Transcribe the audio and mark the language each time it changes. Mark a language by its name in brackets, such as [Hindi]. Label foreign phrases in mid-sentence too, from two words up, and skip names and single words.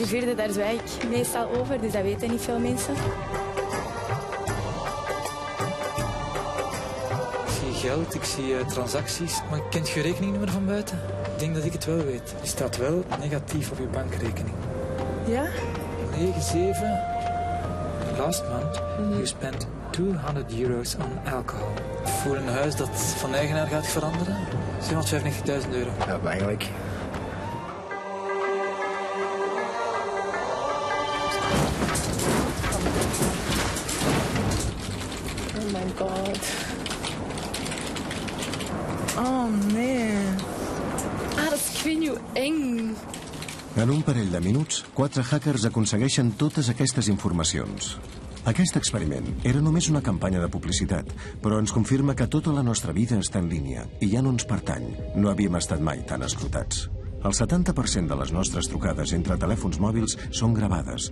[Dutch] De 4e, daar zwijg ik meestal over, dus dat weten niet veel mensen. Ik zie geld, ik zie transacties, maar kent je rekeningnummer van buiten? Ik denk dat ik het wel weet. Die staat wel negatief op je bankrekening. Ja? 9-7. [English] Last month, you spent €200 on alcohol. [Dutch] Voor een huis dat van eigenaar gaat veranderen, €795.000. Ja, eigenlijk. [English] Oh my god. [Dutch] Oh nee. Ah, dat is, ik weet niet hoe eng. [Catalan] En un parell de minuts, 4 hackers aconsegueixen totes aquestes informacions. Aquest experiment era només una campanya de publicitat, però ens confirma que tota la nostra vida està en línia i ja no ens pertany. No havíem estat mai tan escrutats. El 70% de les nostres trucades entre telèfons mòbils són gravades.